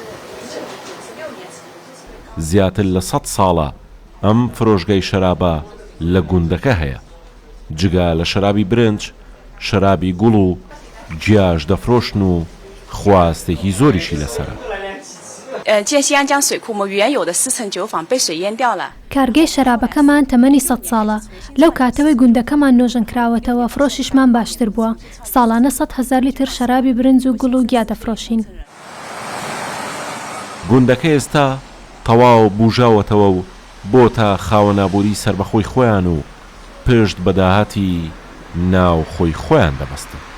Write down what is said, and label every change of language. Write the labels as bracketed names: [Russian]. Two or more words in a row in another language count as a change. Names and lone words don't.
[Central Kurdish] زیاتر لە 100 ساڵە ئەم فرۆشگای شەرابە لە گوندەکە هەیە جگا لە شەرابی برنج شەرابی گوڵ و جیاش دەفرۆشن و خواستێکی زۆریشی لەسەرە. [Chinese] 建西安江水库，我们原有的4层酒坊被水淹掉了。 [Central Kurdish] کارگەی شەرابەکەمان تەمەنی 100 ساڵە لەو کاتەوەی گوندەکەمان نۆژن کراوەتەوە فرۆشیشمان باشتر بووە ساڵانە 100,000 لیتر شەرابی برنج و گوڵ و گیا دەفرۆشین. گوندەکە ئێستا تەواو بوژاوەتەوە و بۆ تا خاوەنابووری سربەخۆی خۆیان و پشت بەداهاتی ناو خۆی خۆیان دەبەستن.